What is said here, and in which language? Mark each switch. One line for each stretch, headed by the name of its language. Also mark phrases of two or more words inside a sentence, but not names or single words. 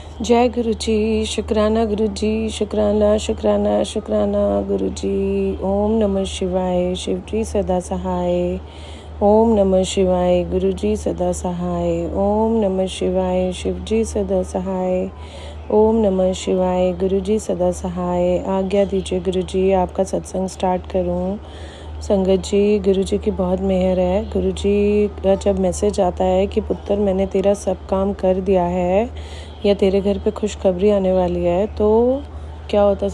Hindi: जय गुरु जी, शुक्राना गुरु जी, शुक्राना शुक्राना शुक्राना गुरु जी।
Sanskrit: ओम नमः शिवाय,
Hindi: शिव जी सदा सहाय।
Sanskrit: ओम नमः शिवाय,
Hindi: गुरु जी सदा सहाय।
Sanskrit: ओम नमः शिवाय,
Hindi: शिव जी सदा सहाय।
Sanskrit: ओम नमः शिवाय,
Hindi: गुरु जी सदा सहाय। आज्ञा दीजिए गुरु जी, आपका सत्संग स्टार्ट करूं। संगत जी, गुरु जी की बहुत मेहर है। गुरु जी का जब मैसेज आता है कि पुत्र मैंने तेरा सब काम कर दिया है या तेरे घर पे खुशखबरी आने वाली है, तो क्या होता है